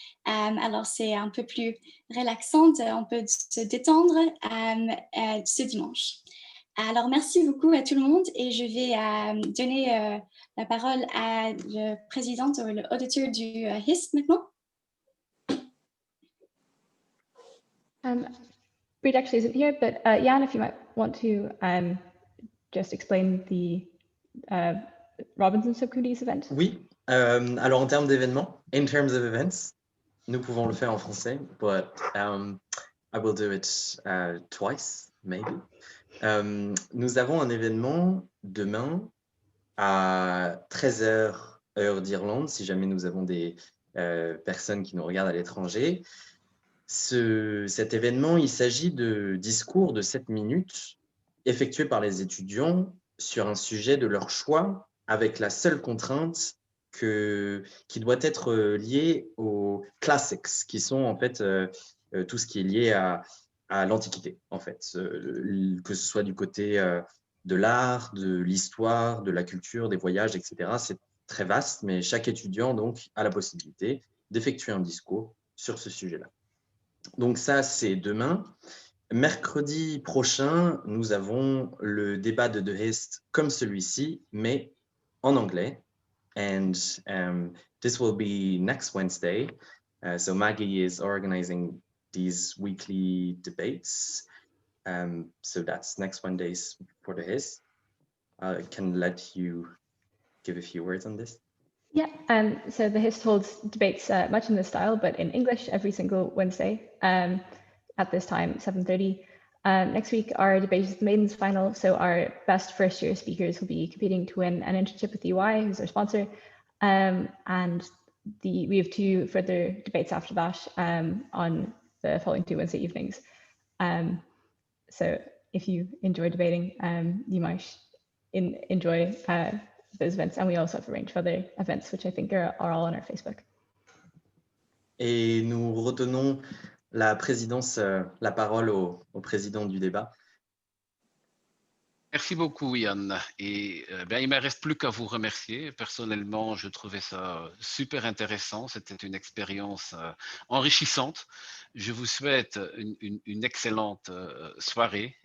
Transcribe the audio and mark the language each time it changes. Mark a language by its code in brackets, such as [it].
[fr] Alors c'est un peu plus relaxant, on peut se détendre ce dimanche. Alors merci beaucoup à tout le monde et je vais donner la parole à le président ou l'auditeur du HIST maintenant. [en] Breed actually isn't here, but Jan, if you might want to just explain the Robinson Subcommittee's event. [fr] Oui, alors en termes d'événements, [en] in terms of events, [fr] nous pouvons le faire en français, [en] but I will do it twice, maybe. [fr] Nous avons un événement demain à 13h heure d'Irlande, si jamais nous avons des personnes qui nous regardent à l'étranger. Cet événement, il s'agit de discours de 7 minutes effectués par les étudiants sur un sujet de leur choix, avec la seule contrainte qui doit être liée aux classics, qui sont en fait tout ce qui est lié à l'Antiquité, en fait, que ce soit du côté de l'art, de l'histoire, de la culture, des voyages, etc. C'est très vaste, mais chaque étudiant donc a la possibilité d'effectuer un discours sur ce sujet-là. Donc ça, c'est demain. Mercredi prochain, nous avons le débat de The HIST comme celui-ci, mais en anglais. [en] And this will be next Wednesday. So Maggie is organizing these weekly debates. So that's next Wednesdays for The HIST. I can let you give a few words on this. Yeah, so the HIST holds debates much in this style, but in English every single Wednesday at this time, 7:30. Next week, our debate is the Maidens Final, so our best first-year speakers will be competing to win an internship with UI, who's our sponsor, and we have 2 further debates after that on the following 2 Wednesday evenings. So if you enjoy debating, you might enjoy those events, and we also have a range of other events which I think are all on our Facebook. [fr] Et nous retenons la présidence, la parole au président du débat. Merci beaucoup, Yann. Et il ne me reste plus qu'à vous remercier. Personnellement, je trouvais ça super intéressant. C'était une expérience enrichissante. Je vous souhaite une excellente soirée.